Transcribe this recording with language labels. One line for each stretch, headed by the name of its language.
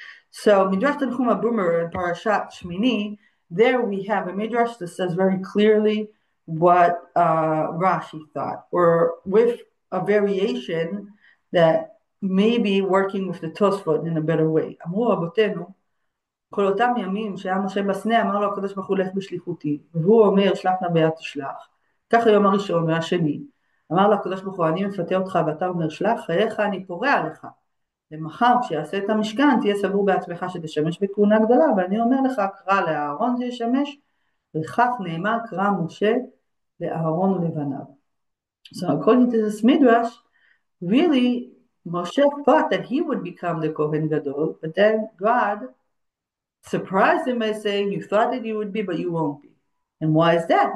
English: So Midrash Tanchuma Boomer in Parashat Shmini, there we have a Midrash that says very clearly what Rashi thought, or with a variation that may be working with the Tosfot in a better way.
Hebrew: אמרו רבותינו, כל אותם ימים שהיה משה בסנה, אמר לו הקדוש ברוך הוא לך בשליחותי, והוא אומר שלח נא ביד תשלח. כך היום הראשון והשני. אמר לו הקדוש ברוך הוא, אני מפתה אותך ואתה אומר שלח, חייך אני פורע עליך. למחר כשיעשה את המשכן תהיה סבור בעצמך שתשמש בכהונה גדולה, ואני אומר לך קרא לאהרון שישמש, וכך נאמר קרא משה לאהרון ולבניו.
English: So according to this midrash, really Moshe thought that he would become the Kohen Gadol, but then God surprised him by saying, you thought that you would be, but you won't be. And why is that?